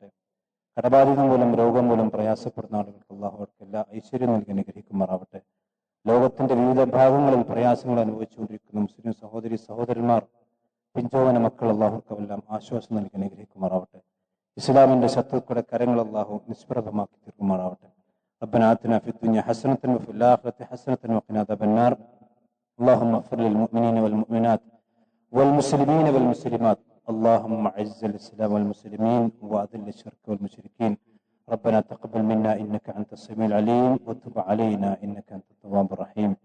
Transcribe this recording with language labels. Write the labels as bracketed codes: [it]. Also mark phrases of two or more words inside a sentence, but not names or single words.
[ml] കടബാധിതം മൂലം രോഗം മൂലം പ്രയാസപ്പെടുന്ന ആളുകൾക്ക് അള്ളാഹു അവർക്ക് എല്ലാ ഐശ്വര്യം നൽകി അനുഗ്രഹിക്കുമാറാവട്ടെ. ലോകത്തിന്റെ വിവിധ ഭാഗങ്ങളിൽ പ്രയാസങ്ങൾ അനുഭവിച്ചുകൊണ്ടിരിക്കുന്ന മുസ്ലിം സഹോദരി സഹോദരന്മാർ, പിഞ്ചോവന മക്കൾ, അള്ളാഹുക്കെല്ലാം ആശ്വാസം നൽകി അനുഗ്രഹിക്കുമാറാവട്ടെ. ഇസ്ലാമിന്റെ ശത്രുക്കളുടെ കരങ്ങൾ അള്ളാഹു നിഷ്പ്രഭമാക്കി തീർക്കുമാറാവട്ടെ. [ar] ربنا آتنا في الدنيا حسنة وفي الآخرة حسنة وقنا عذاب النار. اللهم اغفر للمؤمنين والمؤمنات والمسلمين والمسلمات. اللهم اعز الإسلام والمسلمين وأذل الشرك والمشركين. ربنا تقبل منا إنك أنت السميع العليم وتب علينا إنك أنت التواب الرحيم.